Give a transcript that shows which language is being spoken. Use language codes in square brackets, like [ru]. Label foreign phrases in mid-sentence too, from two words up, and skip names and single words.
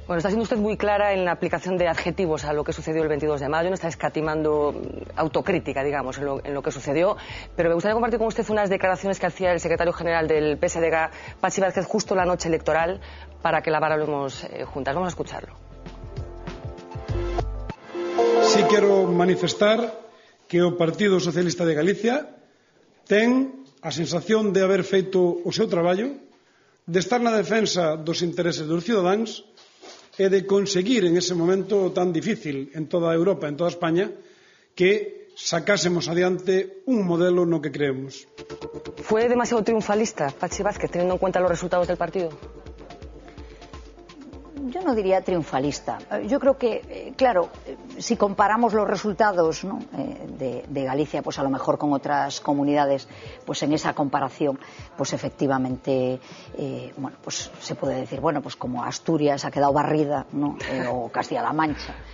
[es] Bueno, está siendo usted muy clara en la aplicación de adjetivos a lo que sucedió el 22 de mayo, no está escatimando autocrítica, digamos, en lo que sucedió, pero me gustaría compartir con usted unas declaraciones que hacía el secretario general del PSDG, Patxi Vázquez, justo la noche electoral, para que la valoremos juntas. Vamos a escucharlo. [gl] Sí quero manifestar que o Partido Socialista de Galicia ten a sensación de haber feito o seu traballo, de estar na defensa dos intereses dos cidadáns e de conseguir en ese momento tan difícil en toda Europa, en toda España, que sacásemos adiante un modelo no que creemos. [es] ¿Fue demasiado triunfalista Patxi Vázquez teniendo en cuenta los resultados del partido? Yo no diría triunfalista. Yo creo que, claro, si comparamos los resultados, ¿no?, de Galicia, pues a lo mejor con otras comunidades, pues en esa comparación, pues efectivamente, pues se puede decir, pues como Asturias ha quedado barrida, ¿no?, o Castilla-La Mancha.